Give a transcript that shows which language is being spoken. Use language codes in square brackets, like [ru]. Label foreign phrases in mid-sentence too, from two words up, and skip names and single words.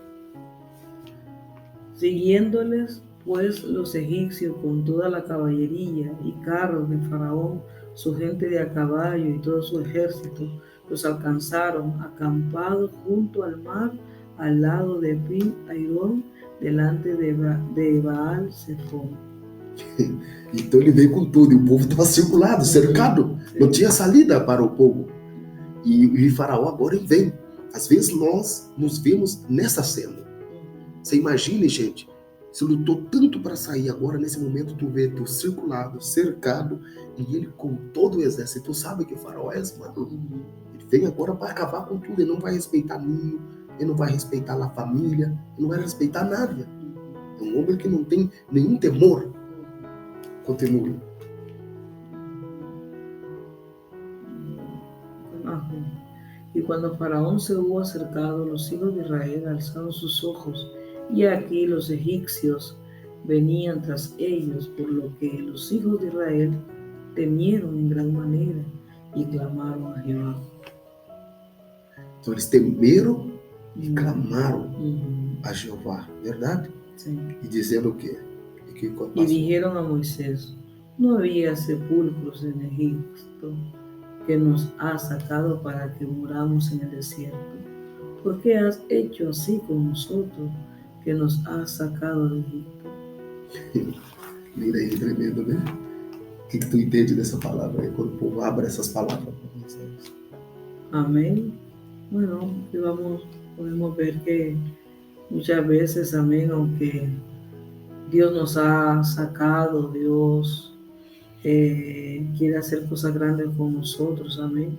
[es] Siguiéndoles pues los egipcios con toda la caballería y carros de Faraón, su gente de a caballo y todo su ejército, los alcanzaron acampados junto al mar, al lado de Pi-Hairón, delante de Baal-Zephón. [pt] Então ele veio com tudo, e o povo estava circulado, cercado, não tinha saída para o povo. E Faraó agora vem. Às vezes nós nos vemos nessa cena. Você imagine, gente, você lutou tanto para sair, agora nesse momento tu vê tu circulado, cercado, e ele com todo o exército. Tu sabe que o Faraó é esse, mano? Ele vem agora para acabar com tudo, ele não vai respeitar ninho, ele não vai respeitar a família, ele não vai respeitar nada. Um homem que não tem nenhum temor. Continue. [es] Y cuando Faraón se hubo acercado, los hijos de Israel alzaron sus ojos, y aquí los egipcios venían tras ellos, por lo que los hijos de Israel temieron en gran manera y clamaron a Jehová. [pt] Então eles temeram e clamaram a Jeová, verdade? [es] Sí. [pt] E dizendo o quê? [es] Y dijeron a Moisés: no había sepulcros en Egipto, que nos has sacado para que muramos en el desierto. ¿Por qué has hecho así con nosotros, que nos has sacado de Egipto? [pt] Mira aí, tremendo, né? O que tu entende dessa palavra aí, quando o povo abre essas palavras para Moisés? [es] Amén. Bueno, podemos ver que muchas veces, amén, aunque Dios nos ha sacado, Dios quiere hacer cosas grandes con nosotros, amén.